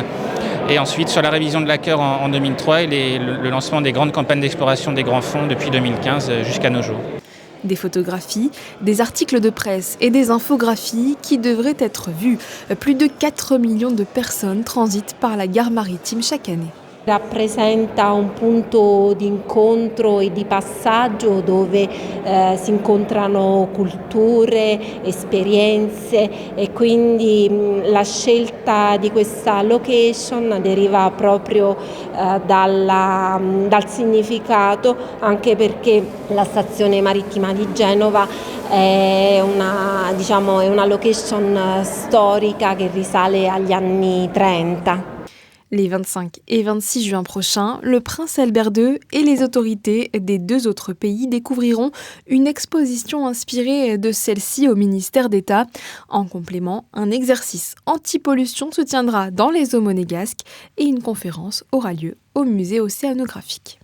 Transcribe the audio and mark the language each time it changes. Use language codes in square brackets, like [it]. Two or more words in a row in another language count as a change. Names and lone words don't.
[fr] Et ensuite sur la révision de l'accord en 2003 et le lancement des grandes campagnes d'exploration des grands fonds depuis 2015 jusqu'à nos jours. Des photographies, des articles de presse et des infographies qui devraient être vues. Plus de 4 millions de personnes transitent par la gare maritime chaque année. [it] Rappresenta un punto di incontro e di passaggio dove si incontrano culture, esperienze e quindi la scelta di questa location deriva proprio dal significato, anche perché la stazione marittima di Genova è una location storica che risale agli anni 30. [fr] Les 25 et 26 juin prochains, le prince Albert II et les autorités des 2 autres pays découvriront une exposition inspirée de celle-ci au ministère d'État. En complément, un exercice anti-pollution se tiendra dans les eaux monégasques et une conférence aura lieu au musée océanographique.